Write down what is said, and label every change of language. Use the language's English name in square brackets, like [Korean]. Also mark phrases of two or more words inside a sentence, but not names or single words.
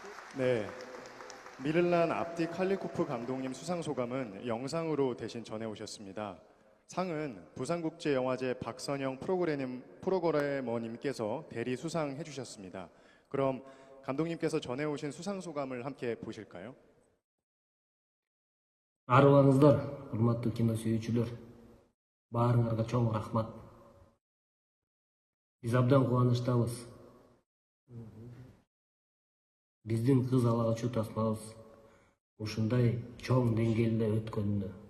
[Korean] 네, 미를란 압디 칼리코프 감독님 수상 소감은 영상으로 대신 전해오셨습니다. 상은 부산국제영화제 박선영 프로그래머님께서 대리 수상해 주셨습니다. 그럼 감독님께서 전해오신 수상 소감을 함께 보실까요? [Kyrgyz] Арыбаңыздар, урматтуу кино сүйүүчүлөр. Баарыңарга чоң рахмат. Биз абдан кубанычтабыз. Биздин кыз алагачуу тасмабыз ушундай чоң деңгээлде өткөнүнө.